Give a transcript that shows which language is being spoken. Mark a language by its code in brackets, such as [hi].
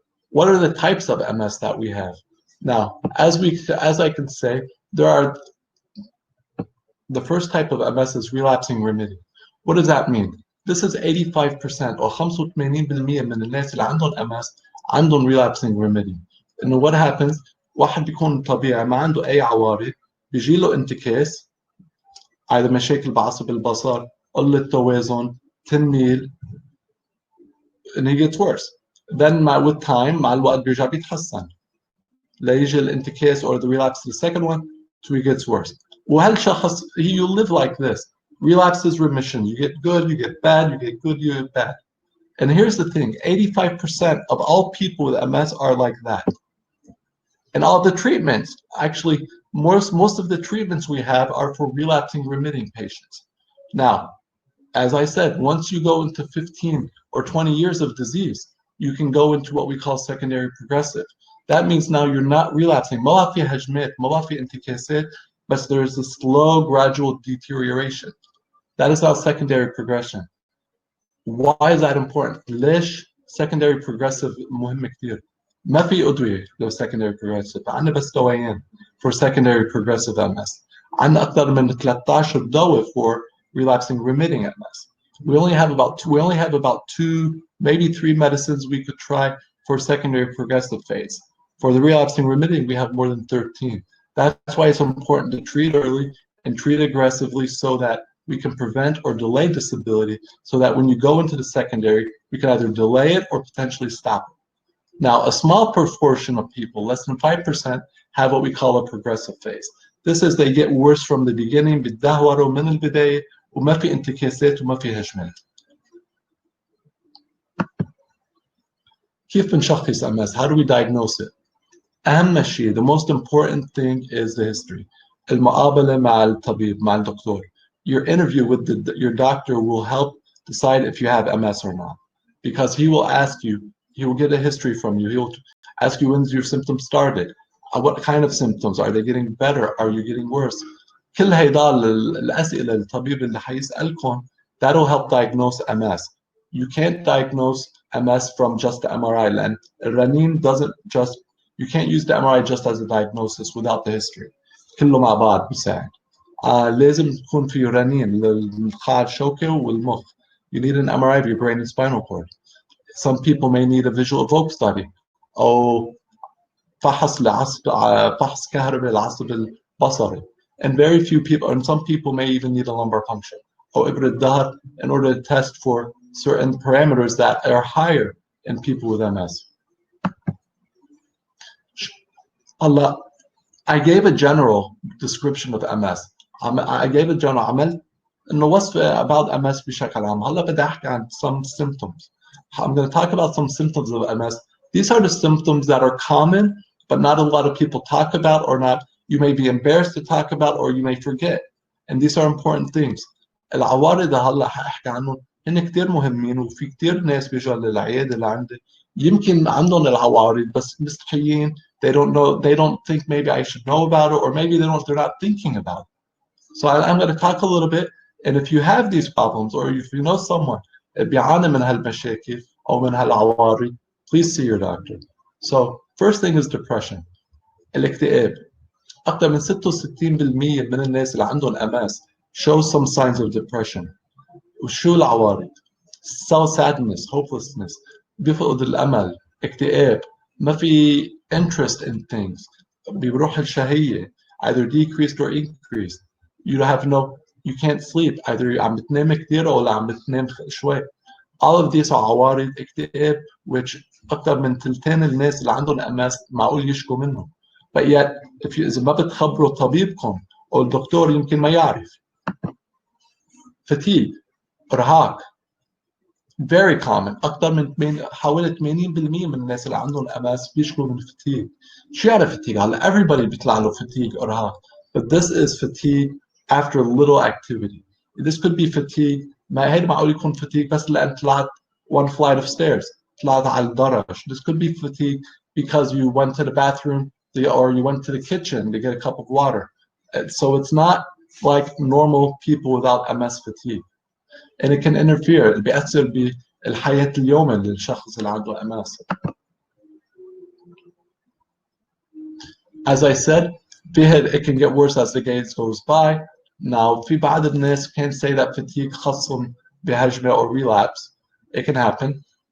[en] What are the types of MS that we have? Now, as I can say, the first type of MS is relapsing remitting. What does that mean? This is 85% or 85% [ar] من الناس اللي عندهم MS عندهم [en] relapsing remitting. [ar] إنه [en] what happens؟ [ar] واحد بيكون طبيعي ما عنده أي عوارض، بيجي له انتكاس، either مشاكل بعصب البصر، قلة توازن، تنميل، [en] and he gets worse. Then with time [ar] مع الوقت بيرجع بيتحسن. لا يجي الانتكاس [en] or the relapse to the second one, so he gets worse. [ar] وهالشخص [en] you live like this. Relapse is remission. You get good, you get bad, you get good, you get bad. And here's the thing, 85% of all people with MS are like that. And all the treatments, actually, most of the treatments we have are for relapsing remitting patients. Now, as I said, once you go into 15 or 20 years of disease, you can go into what we call secondary progressive. That means now you're not relapsing. [ar] ما في هجمات, ما في انتكاسات, [en] but there's a slow, gradual deterioration. That is our secondary progression. Why is that important? [ar] ليش [en] secondary progressive [ar] مهم كتير؟ ما في أدوية لو secondary progressive. عندنا بس دوايين [en] for secondary progressive MS. [ar] عندنا أكثر من 13 دواء [en] for relapsing remitting MS. We only have about two, maybe three medicines we could try for secondary progressive phase. For the relapsing remitting, we have more than 13. That's why it's important to treat early and treat aggressively so that we can prevent or delay disability, so that when you go into the secondary, we can either delay it or potentially stop it. Now, a small proportion of people, less than 5%, have what we call a progressive phase. This is they get worse from the beginning, [ar] بيتدهوروا من البداية وما في انتكاسات وما في هجمات. كيف بنشخص MS? [en] How do we diagnose it? [ar] أهم شيء, [en] the most important thing is the history. [ar] المقابلة مع الطبيب, مع الدكتور. [en] Your interview with your doctor will help decide if you have MS or not, because he will ask you, he will get a history from you. He will ask you when's your symptoms started, what kind of symptoms, are they getting better, are you getting worse. [ar] كل هيدا الأسئلة الطبيب اللي حيسألكم, [en] that'll help diagnose MS. You can't diagnose MS from just the MRI, [ar] لأن الرنين [en] you can't use the MRI just as a diagnosis without the history. [ar] كله مع بعض بيساعد. لازم يكون في رنين للقاع الشوكي والمخ. [en] You need an MRI of your brain and spinal cord. Some people may need a visual evoked study. [ar] أو فحص كهربي العصب البصري. [en] And very few people, and some people may even need a lumbar puncture. [ar] أو إبرة ظهر [en] in order to test for certain parameters that are higher in people with MS. I gave a general description of MS. I gave a general, [ar] عملت انه وصف about MS بشكل عام. هلا بدي احكي عن [en] some symptoms. I'm going to talk about some symptoms of MS. These are the symptoms that are common, but not a lot of people talk about, or not you may be embarrassed to talk about, or you may forget. And these are important things. [ar] العوارض هلا حاحكي عنهم هن كتير مهمين، وفي كتير ناس بيجوا للعيادة اللي عندي يمكن عندهم العوارض بس مستحيين. [en] They don't know, they don't think maybe I should know about it, or maybe they're not thinking about it. So I'm going to talk a little bit, and if you have these problems, or if you know someone [ar] بيعاني من هالمشاكل أو من هالعوارض, [en] please see your doctor. So first thing is depression. [ar] الاكتئاب. أكثر من 66% من الناس اللي عندهم MS [en] show some signs of depression. [ar] وشو العوارض؟ [en] sadness, hopelessness, [ar] بيفقد الأمل، اكتئاب، ما في [en] interest in things، [ar] بيروح الشهية [en] either decreased or increased. You have no, you can't sleep, either [ar] عم بتنام كتير أو عم بتنام شوي. [en] All of these are [ar] عوارض اكتئاب, which أكثر من ثلثين الناس اللي عندهم MS معقول يشكوا منه. [en] But yet, [ar] إذا ما بتخبروا طبيبكم أو الدكتور يمكن ما يعرف. [en] Fatigue, [ar] إرهاق, [en] very common. [ar] أكثر من حوالي 80% من الناس اللي عندهم MS بيشكوا من fatigue. شو يعني fatigue؟ هلا everybody بيطلع له fatigue إرهاق. [en] But this is fatigue after little activity. This could be fatigue. [ar] ما هيدا معقول يكون fatigue بس لأن طلعت [en] one flight of stairs. [ar] طلعت على الدرج. [en] This could be fatigue because you went to the bathroom or you went to the kitchen to get a cup of water. So it's not like normal people without MS fatigue. And it can interfere. [ar] بيأثر بالحياة اليومية للشخص اللي عنده MS. [en] As I said, it can get worse as the days goes by. Now, [ar] في بعض الناس [en] can't say that fatigue [ar] خاصهم بهجمة [en] or relapse. It can happen.